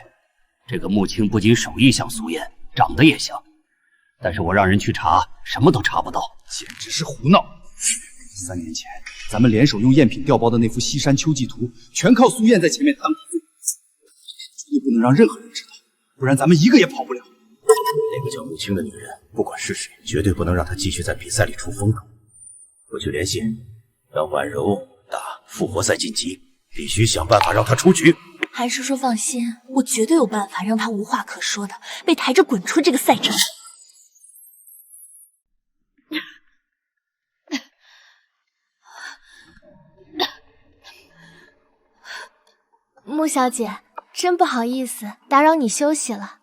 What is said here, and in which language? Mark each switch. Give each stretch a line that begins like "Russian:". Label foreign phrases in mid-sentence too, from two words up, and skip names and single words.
Chinese: 這個穆青不僅手藝像蘇燕，長得也像，但是我讓人去查，什麼都查不到，簡直是胡鬧。3年前咱們聯手用贗品調包的那幅西山秋季圖，全靠蘇燕在前面當頭，絕對不能讓任何人知道，不然咱們一個也跑不了。那個叫穆青的女人，不管是誰，絕對不能讓她繼續在比賽裡出風頭。我去聯繫，讓婉柔打復活賽晉級，必須想辦法讓她出局。韓叔叔放心，我絕對有辦法讓他無話可說的被抬着滚出这个赛场。穆小姐，真不好意思，打擾你休息了。